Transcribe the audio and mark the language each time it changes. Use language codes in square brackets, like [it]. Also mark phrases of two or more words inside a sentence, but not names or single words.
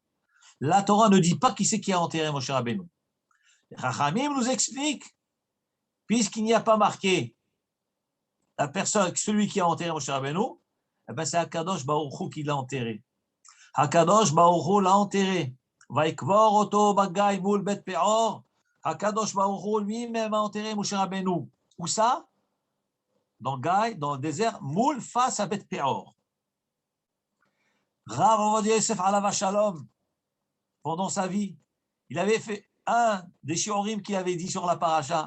[fr] La Torah ne dit pas qui c'est qui a enterré Moshe Rabbeinu. Rachamim nous explique, puisqu'il n'y a pas marqué la personne, celui qui a enterré Moshe Rabbeinu, eh ben c'est Akadosh Baruch Hu qui l'a enterré. Akadosh Baruch Hu l'a enterré. [he] ויקבר אותו בגי מול בית פעור. [fr] Akadosh Baruch Hu lui-même a enterré Moshe Rabbeinu. Où ça? Dans Gaï, dans le désert, moul face à Bet Peor. Rav Ovadia Yosef [he] עליו שלום, [fr] pendant sa vie, il avait fait un des shiurim qu'il avait dit sur la paracha.